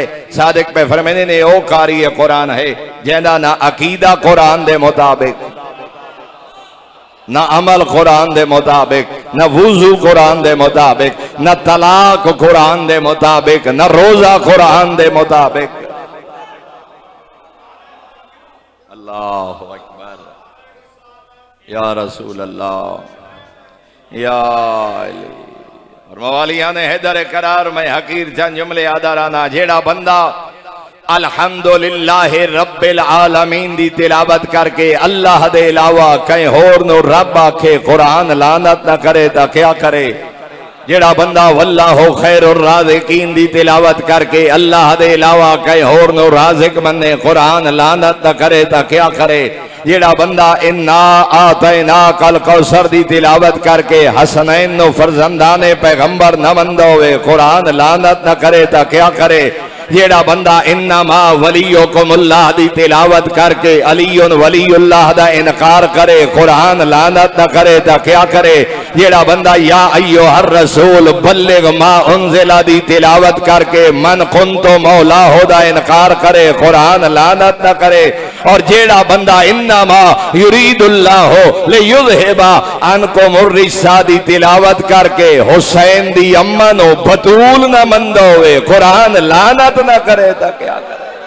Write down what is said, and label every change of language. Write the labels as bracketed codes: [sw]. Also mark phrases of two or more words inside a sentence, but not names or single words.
[pa] صادق پے فرمانے نے او قاری قرآن ہے جیہدا نہ عقیدہ قرآن دے مطابق، نہ عمل قرآن دے مطابق، نہ وضو قرآن دے مطابق، نہ طلاق قرآن دے مطابق، نہ روزہ قرآن دے مطابق. [ar] الله أكبر, يا رسول الله، يا علي. [pa] اور موالیاں نے حیدر کرار میں حقیر چند جملے آدرانہ، جیہڑا بندہ [ar] الحمد لله رب العالمين [pa] دی تلاوت کرکے اللہ دے علاوہ کسی ہور نوں رب آکھے قرآن لعنت نہ کرے تو کیا کرے. جیہڑا بندہ [ar] والله خير الرازقين [pa] دی تلاوت کرکے اللہ دے علاوہ کسی ہور نوں رازق بنے قرآن لعنت نہ کرے تو کیا کرے. جیہڑا بندہ [ar] إنا أعطيناك الكوثر [pa] دی تلاوت کرکے حسنین نوں فرزندان پیغمبر نہ منے ہووے قرآن لعنت نہ کرے تو کیا کرے. جیہڑا بندہ [ar] إنما وليكم الله [pa] دی تلاوت کرکے [ar] علي ولي الله [pa] دا انکار کرے قرآن لعنت نہ کرے تو کیا کرے. جیہڑا بندہ [ar] يا أيها الرسول بلغ ما أنزل [pa] دی تلاوت کرکے [ar] من كنت مولاه [pa] دا انکار کرے قرآن لعنت نہ کرے. اور جیہڑا بندہ [ar] إنما يريد الله ليذهب عنكم الرجس [pa] دی تلاوت کرکے حسین دی اماں نوں بتول نہ منے ہووے قرآن لعنت نہ کرے تو کیا کرے.